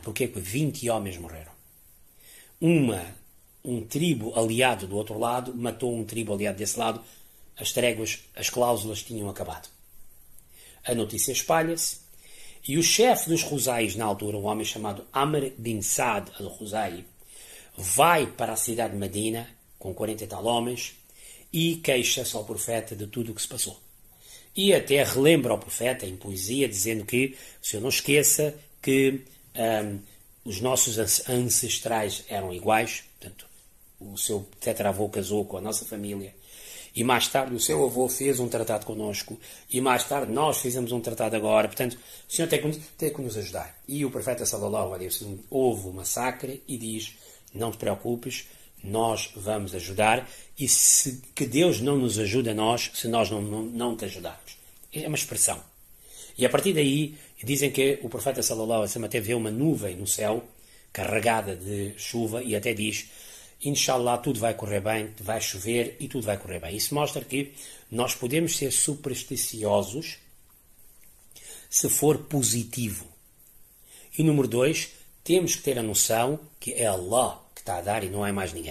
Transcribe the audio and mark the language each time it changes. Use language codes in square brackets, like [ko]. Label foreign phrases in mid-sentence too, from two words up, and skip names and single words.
[pt] Porquê? Porque 20 homens morreram. Um tribo aliado do outro lado matou um tribo aliado desse lado. As tréguas, as cláusulas tinham acabado. A notícia espalha-se e o chefe dos Rosais, na altura, um homem chamado Amr bin Saad al-Rosai, vai para a cidade de Medina com 40 e tal homens e queixa-se ao profeta de tudo o que se passou. E até relembra ao profeta em poesia, dizendo que o senhor não esqueça que os nossos ancestrais eram iguais, portanto, o seu tetravô casou com a nossa família, e mais tarde o seu avô fez um tratado connosco, e mais tarde nós fizemos um tratado agora, portanto, o senhor tem que nos ajudar. E o profeta [ar] صلى الله عليه وسلم [pt] ouve o massacre e diz, não te preocupes, nós vamos ajudar, e que Deus não nos ajude a nós se nós não te ajudarmos. É uma expressão. E a partir daí, dizem que o profeta [ar] صلى الله عليه وسلم [pt] até vê uma nuvem no céu, carregada de chuva, e até diz, Inshallah, tudo vai correr bem, vai chover e tudo vai correr bem. Isso mostra que nós podemos ser supersticiosos se for positivo. E número 2, temos que ter a noção que é Allah que está a dar e não é mais ninguém.